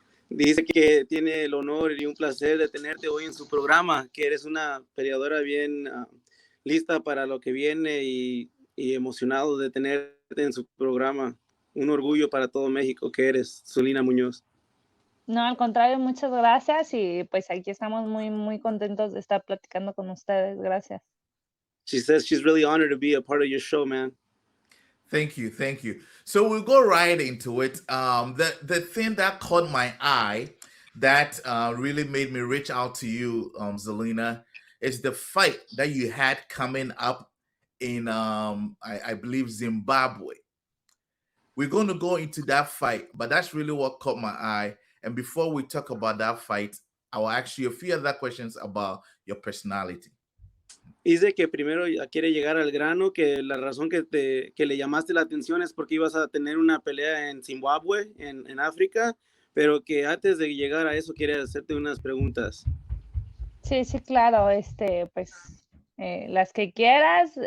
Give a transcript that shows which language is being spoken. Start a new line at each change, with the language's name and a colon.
Spanish: Dice que tiene el honor y un placer de tenerte hoy en su programa, que eres una peleadora bien lista para lo que viene y emocionado de tenerte en su programa. Un orgullo para todo México que eres, Zulina Muñoz. No, al contrario, muchas gracias y pues aquí estamos muy contentos de estar platicando con ustedes. Gracias.
English: She says she's really honored to be a part of your show, man. Thank you. So we'll go right into it. The thing that caught my eye that really made me reach out to you, Zelena, is the fight that you had coming up in, I believe, Zimbabwe. We're going to go into that fight, but that's really what caught my eye. And before we talk about that fight, I will ask you a few other questions about your personality.
Spanish: Dice que primero quiere llegar al grano, que la razón que le llamaste la atención es porque ibas a tener una pelea en Zimbabwe, en África, pero que antes de llegar a eso quiere hacerte unas preguntas. Sí, claro, pues las que quieras.